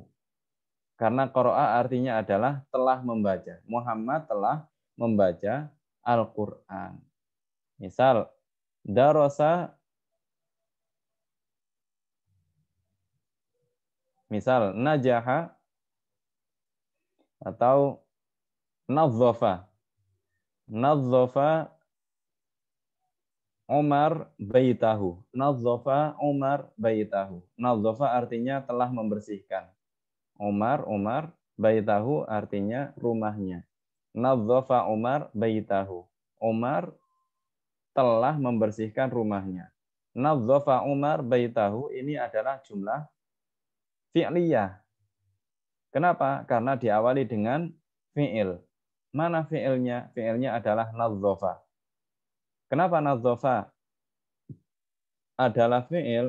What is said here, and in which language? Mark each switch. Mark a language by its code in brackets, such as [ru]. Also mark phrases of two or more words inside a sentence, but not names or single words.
[id] Karena qara'a artinya adalah telah membaca. Muhammad telah membaca Al-Qur'an. Misal, darasa, misal najaha atau nadzafa. [ar] نظف عمر بيته. نظف عمر بيته. [id] Nadzafa artinya telah membersihkan. Umar baitahu artinya rumahnya. [ar] Nadzafa Umar baitahu. [id] Umar telah membersihkan rumahnya. [ar] Nadzafa Umar baitahu [id] ini adalah jumlah fi'liyah. Kenapa? Karena diawali dengan fi'il. Mana fi'ilnya? Fi'ilnya adalah nadzafa. Kenapa nadzafa adalah fi'il?